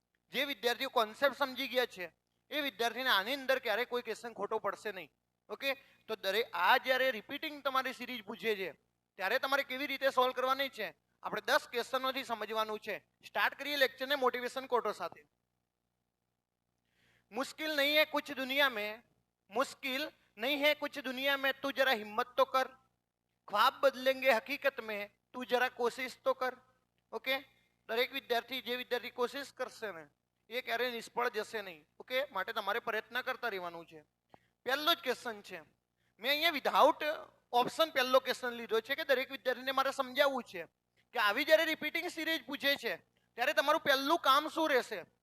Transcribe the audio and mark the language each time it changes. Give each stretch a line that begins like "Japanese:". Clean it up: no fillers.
Gujarati: જે વિદ્યાર્થીઓ કોન્સેપ્ટ સમજી ગયા છે એ વિદ્યાર્થીને આની અંદર ક્યારેય કોઈ ક્વેશ્ચન ખોટો પડશે નહીં. ઓકે, તો દરેક આ જ્યારે રિપીટિંગ તમારી સિરીઝ પૂછે છે ત્યારે તમારે કેવી રીતે સોલ્વ કરવાની છે આપણે 10 ક્વેશ્ચનોથી સમજવાનું છે. સ્ટાર્ટ કરીએ લેક્ચરને મોટિવેશન કોટો સાથે.
Hindi: मुश्किल नहीं है कुछ दुनिया में, मुश्किल नहीं है कुछ दुनिया में, तू जरा हिम्मत तो कर, ख्वाब बदलेंगे हकीकत में, तू जरा कोशिश तो कर.
Gujarati: ओके, દરેક વિદ્યાર્થી જે વિદ્યાર્થી કોશિશ કરશે ને એ ક્યારેય નિષ્ફળ જશે નહીં. ઓકે, માટે તમારે પ્રયત્ન કરતા રહેવાનું છે. પહેલો જ ક્વેશ્ચન છે, મેં અહીંયા વિધાઉટ ઓપ્શન પહેલો ક્વેશ્ચન લીધો છે કે દરેક વિદ્યાર્થીને મારે સમજાવવું છે કે આવી જ્યારે રિપીટિંગ સિરીઝ પૂછે છે ત્યારે તમારું પહેલું કામ શું રહેશે.